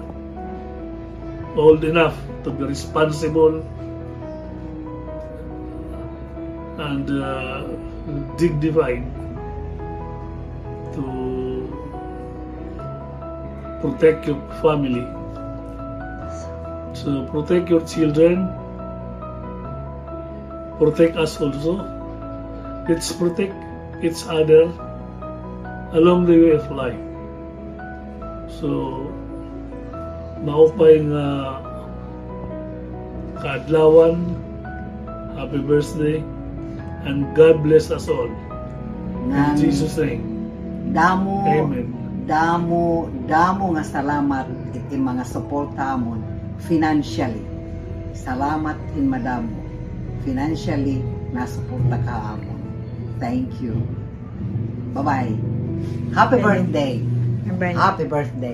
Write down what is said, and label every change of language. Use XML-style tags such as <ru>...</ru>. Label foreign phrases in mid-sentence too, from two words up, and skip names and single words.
<en>Old enough to be responsible and dignified to protect your family. So protect your children, protect us also. Let's protect each other along the way of life. So,</en> <war>maupay nga kaadlawan,</war> <en>happy birthday, and God bless us all. In Jesus' name.</en> <war>Damo,</war> <en>Amen.</en> <war>damo nga salamat iti mga suporta amon financially. Salamat in madamo. Financially, nasuporta ka amon.</war> <en>Thank you. Bye-bye. Happy birthday. Bye. Happy birthday.</en>